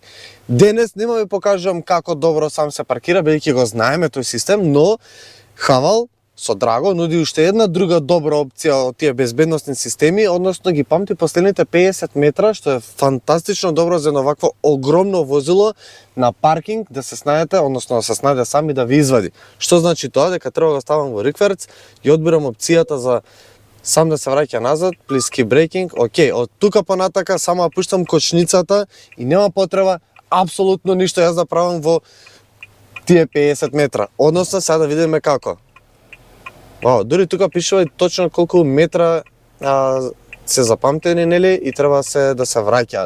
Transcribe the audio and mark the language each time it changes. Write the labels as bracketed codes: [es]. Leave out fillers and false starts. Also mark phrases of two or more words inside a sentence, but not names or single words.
[mk] Денес нема ви покажувам како добро сам се паркира, бидејќи го знаеме тој систем, но Haval со Dargo нуди уште една друга добра опција од тие безбедносни системи, односно ги памти последните 50 метра, што е фантастично добро за едно вакво огромно возило на паркинг да се снајдете, односно да се снајде сами да ви извади. Што значи тоа? Дека треба да го ставам во рикверц и одбирам опцијата за сам да се враќа назад, [en] please keep braking. [mk] Океј, од тука понатака само пуштам кочницата и нема потреба апсолутно ништо јас да правам во тие 50 метра. Односно сега да видиме како. Дури тука пишува и точно колку метра се запамтени, нели, и треба да се враќаат.